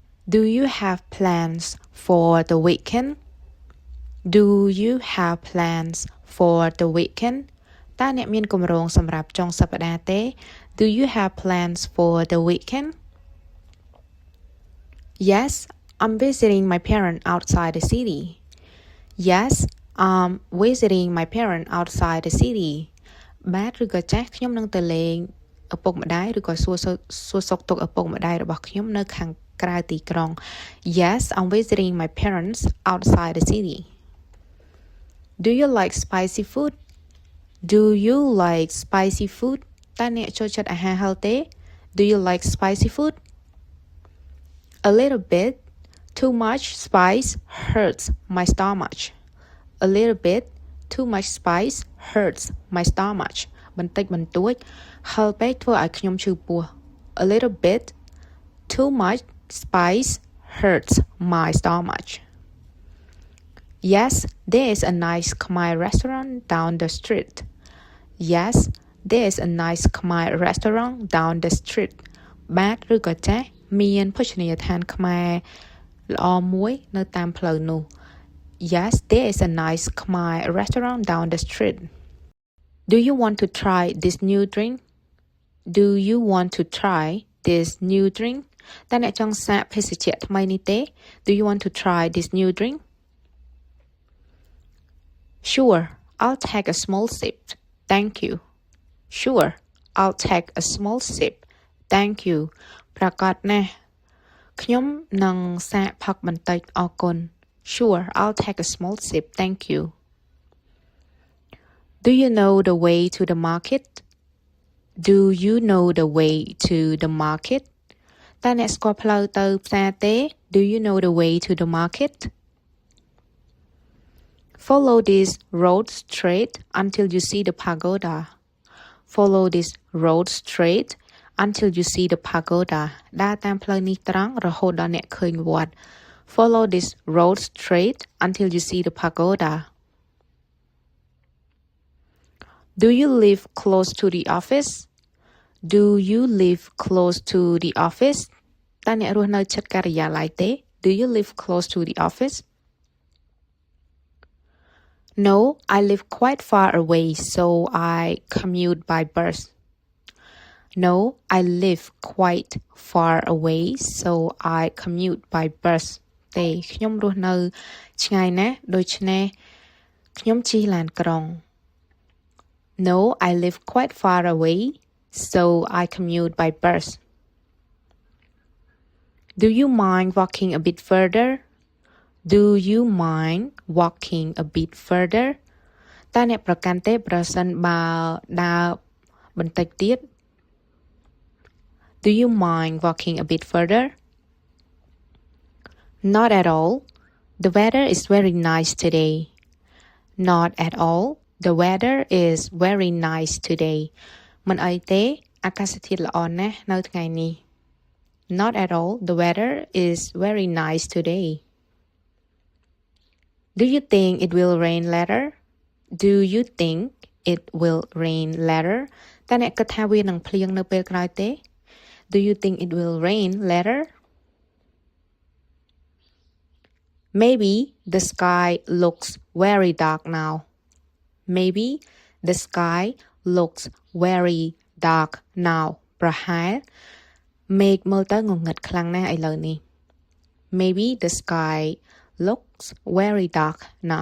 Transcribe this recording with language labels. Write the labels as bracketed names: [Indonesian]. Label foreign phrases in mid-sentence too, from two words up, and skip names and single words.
[English] Do you have plans for the weekend? Do you have plans for the weekend? [Khmer] តើអ្នកមានគម្រោងសម្រាប់ចុងសប្តាហ៍ទេ [English] Do you have plans for the weekend? Yes, I'm visiting my parents outside the city. Yes, I'm visiting my parents outside the city. [Khmer] បាទឬក៏ចាស់ខ្ញុំនឹងទៅលេងឪពុកម្ដាយឬក៏សួរសុខទុក្ខឪពុកម្ដាយរបស់ខ្ញុំនៅខាងក្រៅទីក្រុង [English] Yes, I'm visiting my parents outside the city. Do you like spicy food? Do you like spicy food? [Khmer] តើអ្នកចូលចិត្តអាហារហឹរទេ [English] Do you like spicy food? A little bit. Too much spice hurts my stomach. A little bit. Too much spice hurts my stomach. [Khmer] បន្តិចបន្តួចហឹរពេកធ្វើឲ្យខ្ញុំឈឺពោះ [English] A little bit. Too much spice hurts my stomach. Yes, there is a nice Khmer restaurant down the street. Yes, there is a nice Khmer restaurant down the street. [Khmer] បាទឬក៏ចាស់មានភោជនីយដ្ឋានខ្មែរល្អមួយនៅតាមផ្លូវនោះ [English] Yes, there is a nice Khmer restaurant down the street. Do you want to try this new drink? Do you want to try this new drink? [Khmer] តើអ្នកចង់សាកភេសជ្ជៈថ្មីនេះទេ [English] Do you want to try this new drink? Sure, I'll take a small sip. Thank you. Sure, I'll take a small sip. Thank you. [Khmer] ប្រកាសណាស់ខ្ញុំនឹងសាកផឹកបន្តិចអរគុណ [English] Sure, I'll take a small sip. Thank you. Do you know the way to the market? Do you know the way to the market? [Khmer] តើអ្នកស្គាល់ផ្លូវទៅផ្សារទេ [English] Do you know the way to the market? Follow this road straight until you see the pagoda. Follow this road straight until you see the pagoda. [Khmer] ដើរតាមផ្លូវនេះត្រង់រហូតដល់អ្នកឃើញវត្ត [English] Follow this road straight until you see the pagoda. Do you live close to the office? Do you live close to the office? [Khmer] តើអ្នករស់នៅជិតការិយាល័យទេ [English] Do you live close to the office? No, I live quite far away, so I commute by bus. No, I live quite far away, so I commute by bus. [Khmer] ទេខ្ញុំរស់នៅឆ្ងាយណាស់ដូច្នេះខ្ញុំជិះឡានក្រុង [English] No, I live quite far away, so I commute by bus. Do you mind walking a bit further? Do you mind walking a bit further? [Khmer] តើអ្នកប្រកាន់ទេប្រសិនបើដើរបន្តិចទៀត [English] Do you mind walking a bit further? Not at all. The weather is very nice today. Not at all. The weather is very nice today. [Khmer] មិនអីទេអាកាសធាតុល្អណាស់នៅថ្ងៃនេះ [English] Not at all. The weather is very nice today. Do you think it will rain later? Do you think it will rain later? [Khmer] តើអ្នកគិតថាវានឹងភ្លៀងនៅពេលក្រោយទេ [English] Do you think it will rain later? Maybe the sky looks very dark now. Maybe the sky looks very dark now. [Khmer] ប្រហែលមេឃមើលទៅងងឹតខ្លាំងណាស់ឥឡូវនេះ [English] Maybe the sky looks very dark now.